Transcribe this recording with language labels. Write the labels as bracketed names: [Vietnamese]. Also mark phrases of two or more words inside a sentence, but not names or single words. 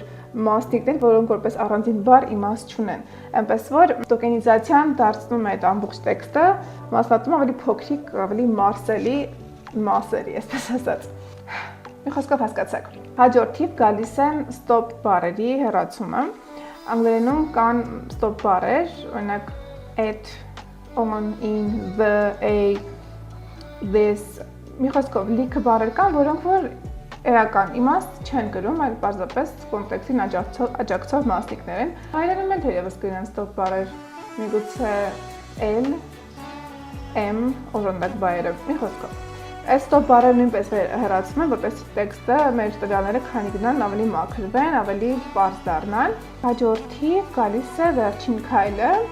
[Armenian] մասնիկներ, որոնք որպես առանձին բառ իմաստ չունեն։ Այնպես որ տոկենիզացիան դարձնում է այդ ամբողջ տեքստը մասնատում ավելի փոքրիկ, ավելի մարսելի մասերի, այսպես ասած։ Մի խոսքով հասկացաք։ Հաջորդիվ գալիս են stop բառերի հեռացումը։ Անգլերենում կան stop բառեր, օրինակ [English] at, on, in, the, a, this, [Armenian] մի խոսքով լիքը բառեր կան, որոնք որ էական իմաստ չեն կրում, այլ պարզապես կոնտեքստին աջակցող մասնիկներ են։ Հայերենում են թերևս կրեն stop բառեր, միգուցե l, m, օժանդակ բայերը, մի խոսքով։ Այս stop բառերը նույնպես հեռացում են, որպես տեքստը մեր տվյալները քանի գնան ավելի մաքրվեն, ավելի պարզ դառնան։ Հաջորդիվ գալիս է վերջին քայլը,